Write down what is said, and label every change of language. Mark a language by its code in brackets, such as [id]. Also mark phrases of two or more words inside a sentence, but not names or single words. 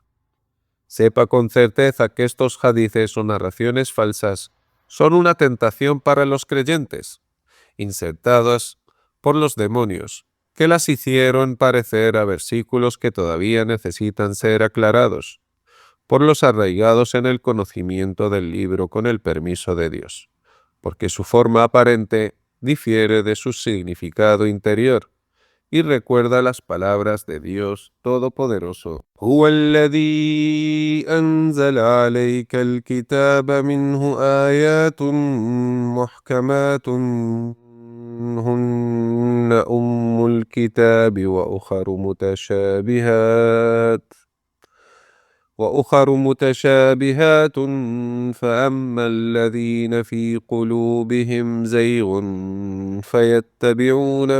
[es] Sepa con certeza que estos hadices o narraciones falsas son una tentación para los creyentes, insertadas por los demonios, que las hicieron parecer a versículos que todavía necesitan ser aclarados por los arraigados en el conocimiento del libro con el permiso de Dios, porque su forma aparente difiere de su significado interior y recuerda las palabras de Dios Todopoderoso. [ar] هو الذي أنزل عليك الكتاب منه آيات محكمات هن أم الكتاب وأخر متشابهات فأما الذين في قلوبهم زيغ فيتبعون